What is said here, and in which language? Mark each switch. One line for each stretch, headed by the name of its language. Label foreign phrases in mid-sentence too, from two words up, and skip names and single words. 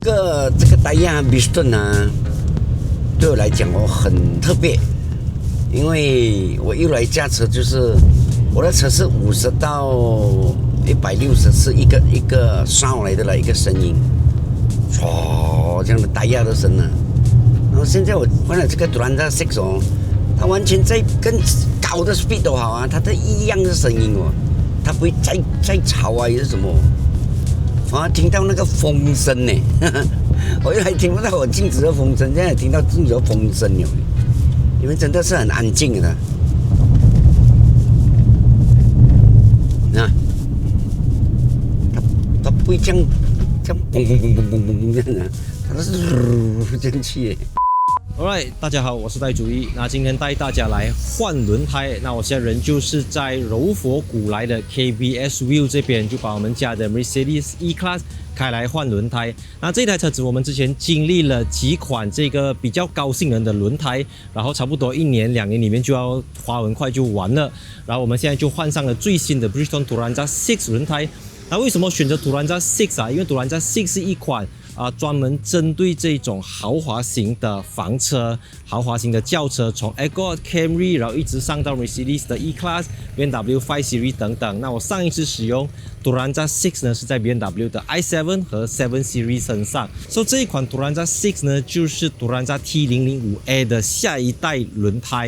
Chinese: 這個Daiya Bridgestone啊，對我來講很特別，因為我一來駕車就是我的車是50到160是一個sound來的了，一個聲音，唰這樣的Daiya的聲啊。然後現在我換了這個 Turanza 6 哦，它完全在更高的 speed 都好啊，它的一樣的聲音哦，它不會再吵啊，也是什麼，反而聽到那個風聲呢。我原來聽不到我鏡子的風聲，現在聽到鏡子的風聲了。你們真的是很安靜的。那它不會這樣嘣嘣嘣嘣嘣嘣這樣的，它是這樣去。 Alright， 大家好，我是戴主義。那今天帶大家來換輪胎。那我现在人就是在柔佛古來的 KBS Wheel 這邊，就把我們家的 Mercedes E-Class 開來換輪胎。那這台車子我們之前經歷了幾款這個比較高性能的輪胎，然後差不多1年2年裡面就要花完快就完了。然後我們現在就換上了最新的 Bridgestone Turanza 6輪胎。那為什麼選擇 Turanza 6啊？因為 Turanza 6是一款專門針對這種豪華型的房車、豪華型的轿車，從 Accord、Camry， 然後一直上到 Mercedes 的 E-Class、BMW 5 Series 等等。那我上一次使用 Turanza 6呢，是在 BMW 的 i7 和7 Series 身上。所以这一款 Turanza 6呢，就是 Turanza T005A 的下一代輪胎。